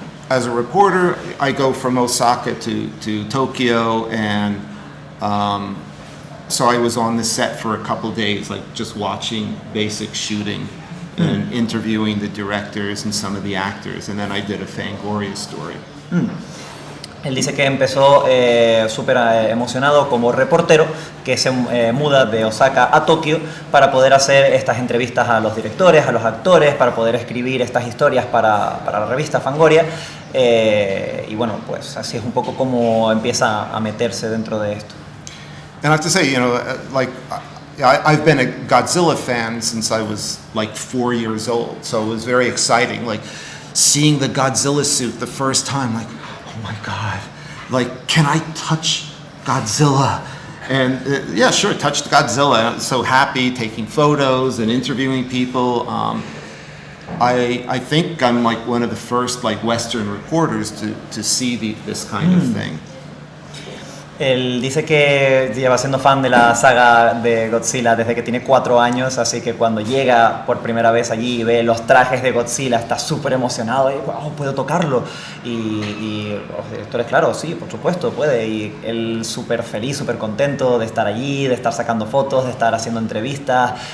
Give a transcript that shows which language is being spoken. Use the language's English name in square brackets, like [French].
[English] As a reporter, I go from Osaka to Tokyo, and so I was on the set for a couple days, just watching basic shooting and interviewing the directors and some of the actors, and then I did a Fangoria story. [Spanish] Él dice que empezó súper emocionado como reportero, que se muda de Osaka a Tokio para poder hacer estas entrevistas a los directores, a los actores, para poder escribir estas historias para la revista Fangoria. Y bueno, pues así es un poco como empieza a meterse dentro de esto. [English] And I have to say, I've been a Godzilla fan since I was 4 years old, so it was very exciting, seeing the Godzilla suit the first time, oh my God, can I touch Godzilla? And yeah, sure, touched Godzilla. I was so happy, taking photos and interviewing people. I think I'm one of the first Western reporters to see this kind of thing. [Spanish] Él dice que lleva siendo fan de la saga de Godzilla desde que tiene 4 años, así que cuando llega por primera vez allí y ve los trajes de Godzilla está súper emocionado y wow, puedo tocarlo. Y los directores, claro, sí, por supuesto, puede. Y él súper feliz, súper contento de estar allí, de estar sacando fotos, de estar haciendo entrevistas.